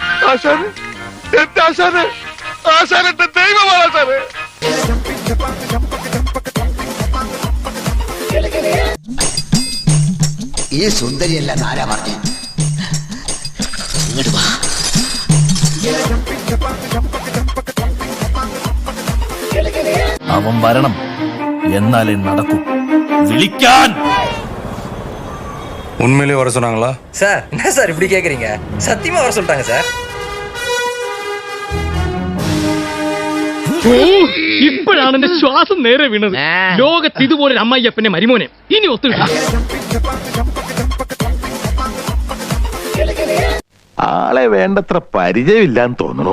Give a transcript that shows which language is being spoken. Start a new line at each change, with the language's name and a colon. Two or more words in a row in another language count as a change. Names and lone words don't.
Malayalam: ഈ സുന്ദരിയല്ല ആരാ പറഞ്ഞു? ഇങ്ങോട്ട് വാ. അവൻ വരണം, എന്നാലേ നടക്കൂ. വിളിക്കാൻ.
Tamil: உண்மையிலே வர சொன்னாங்களா? சார் என்ன சார் இப்படி கேக்குறீங்க? சத்தியமா வர சொல்லிட்டாங்க சார்.
Malayalam: ഇപ്പോഴാണ് എന്റെ ശ്വാസം നേരെ വീണത്. ലോകത്ത് ഇതുപോലെ അമ്മായിയപ്പനെ മരിമോനെ ഇനി ഒത്തുകിട്ട. ആളെ വേണ്ടത്ര പരിചയമില്ലാന്ന് തോന്നുന്നു.